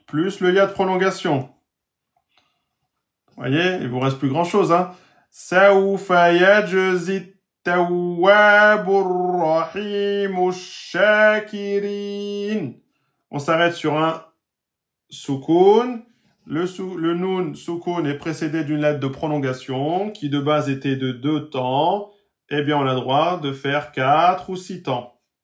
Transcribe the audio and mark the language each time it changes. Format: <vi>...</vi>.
<fr>Plus le ya de prolongation. Vous voyez, il vous reste plus grand chose. Hein.</fr> <ar>سوف يجزي التواب الرحيم الشاكرين.</ar> <fr>On s'arrête sur un soukoun. Le noun soukoun est précédé d'une lettre de prolongation qui de base était de 2 temps. Eh bien, on a le droit de faire 4 ou 6 temps.</fr>